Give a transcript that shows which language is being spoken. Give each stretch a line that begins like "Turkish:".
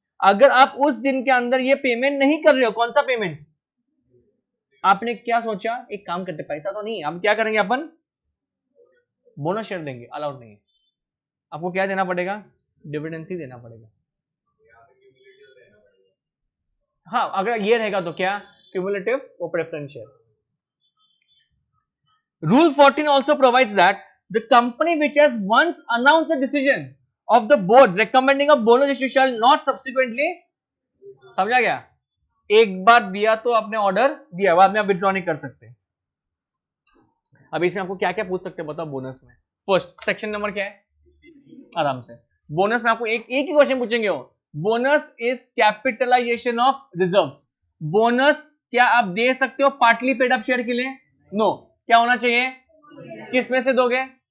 Hindi: अगर आप उस दिन के अंदर ये पेमेंट नहीं कर रहे हो, कौन सा पेमेंट, आपने क्या सोचा, एक काम करते, पैसा तो नहीं, अब क्या करेंगे अपन, बोनस शेयर देंगे, अलाउड नहीं है, आपको क्या देना पड़ेगा, डिविडेंड ही देना पड़ेगा। हाँ, अगर ये रहेगा तो क्या, क्यूमुलेटिव और preference share.
English: Rule 14 also provides that the company which has once announced the decision of the board recommending a bonus issue shall not subsequently,
Hindi: समझा गया, एक बार दिया तो आपने ऑर्डर दिया, बाद में आप विड्रॉ नहीं कर सकते। अब इसमें आपको क्या क्या पूछ सकते हैं बताओ बोनस में। फर्स्ट सेक्शन नंबर क्या है, आराम से, बोनस में आपको एक ही क्वेश्चन पूछेंगे,
English: हो bonus is capitalization of reserves.
Hindi: Bonus क्या आप दे सकते हो पार्टली पेड अप शेयर के लिए, नो, क्या होना चाहिए, किस में से दोगे,